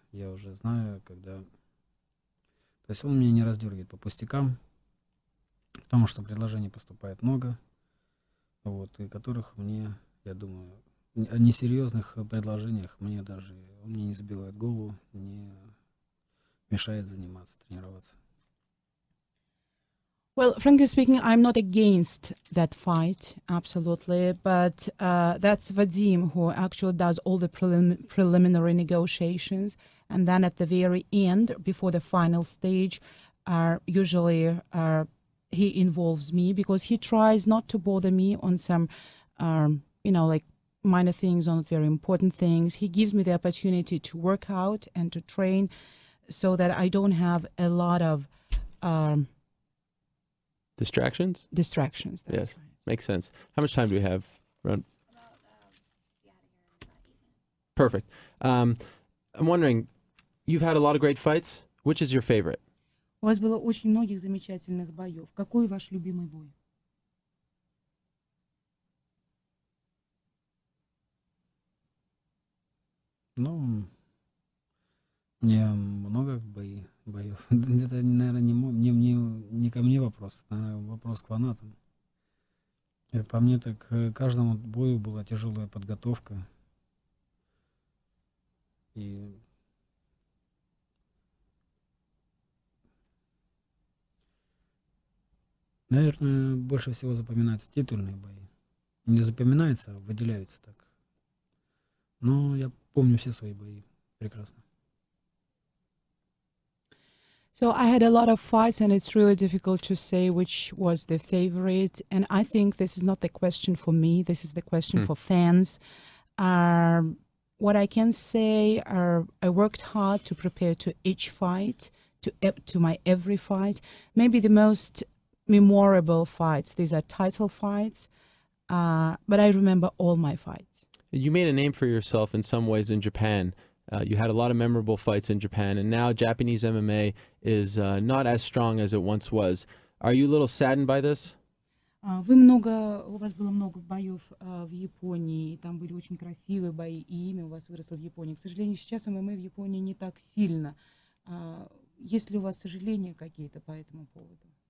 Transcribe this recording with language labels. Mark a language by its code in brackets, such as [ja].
[ru] Я уже знаю, когда... То есть он меня не раздергивает по пустякам, потому что предложений поступает много, вот, и которых мне, я думаю, о несерьезных предложениях мне даже, он мне не забивает голову, не мешает заниматься, тренироваться. [en] Well, frankly speaking, I'm not against that fight, absolutely, but that's Vadim who actually does all the preliminary negotiations, and then at the very end, before the final stage, usually he involves me because he tries not to bother me on some, like minor things, on very important things. He gives me the opportunity to work out and to train so that I don't have a lot of Distractions? distractions. That's Yes. right. Makes sense. How much time do we have? Perfect. I'm wondering, you've had a lot of great fights. Which is your favorite? [ru] У вас было очень многих замечательных боев. Какой ваш любимый бой? Ну, мне много боев. Это, наверное, не ко мне вопрос, это вопрос к фанатам. По мне, так к каждому бою была тяжелая подготовка. И, наверное, больше всего запоминаются титульные бои. Не запоминаются, а выделяются так. Но я помню все свои бои прекрасно. [en] So I had a lot of fights, and it's really difficult to say which was the favorite. And I think this is not the question for me. This is the question for fans. What I can say, I worked hard to prepare to each fight, to my every fight. Maybe the most memorable fights. These are title fights, but I remember all my fights. You made a name for yourself in some ways in Japan. You had a lot of memorable fights in Japan, and now Japanese MMA is not as strong as it once was. Are you a little saddened by this? [ru] У вас было много боев в Японии, там были очень красивые бои, и имя у вас выросло в Японии. К сожалению, сейчас ММА в Японии не так сильно. Есть ли у вас сожаления какие-то по этому поводу?